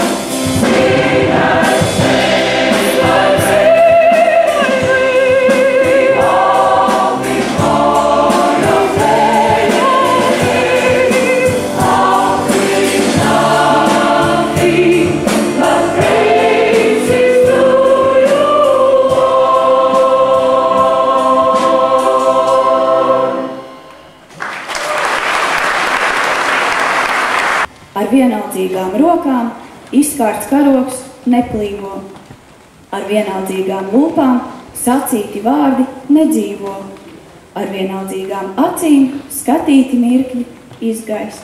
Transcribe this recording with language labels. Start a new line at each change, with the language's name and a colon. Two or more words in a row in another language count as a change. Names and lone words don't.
English: Sinners saved by grace, we bow before your face, offering nothing but praises to you, Lord.
Latvian: Ar vienaldzīgām rokām izkārts karogs neplīvo, ar vienaldzīgām lūpām sacīti vārdi nedzīvo, ar vienaldzīgām acīm skatīti mirkļi izgaist.